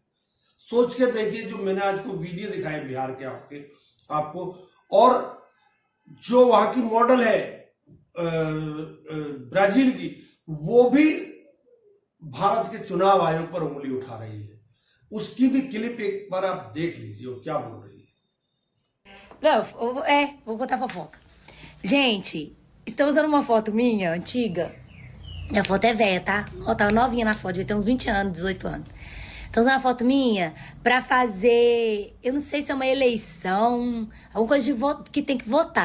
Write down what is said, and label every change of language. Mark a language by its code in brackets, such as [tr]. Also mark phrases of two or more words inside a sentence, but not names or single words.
[hi] सोच के देखिए, जो मैंने आज को वीडियो दिखाए बिहार के आपको, और जो वहां की मॉडल है ब्राजील की, वो भी भारत के चुनाव आयोग पर उंगली उठा रही है। उसकी भी क्लिप एक बार आप देख लीजिए वो क्या बोल रही है। [pt] Não, vou contar fofoca. Gente, estão usando uma foto minha, antiga. A foto é velha, tá? Ó, tava novinha na foto, devia ter uns 20 anos, 18 anos. Estão usando a foto minha pra fazer, eu não sei se é uma eleição, alguma coisa de voto, que tem que votar.